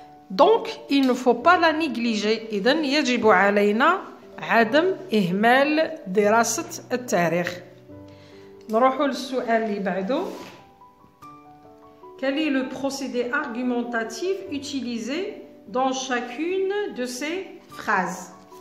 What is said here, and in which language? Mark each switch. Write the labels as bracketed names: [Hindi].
[French] Donc il ne faut pas la négliger. [Arabic] إذن يجب علينا عدم إهمال دراسة التاريخ. نروح للسؤال اللي بعده. [French] Quel est le procédé argumentatif utilisé dans chacune de ces phrases?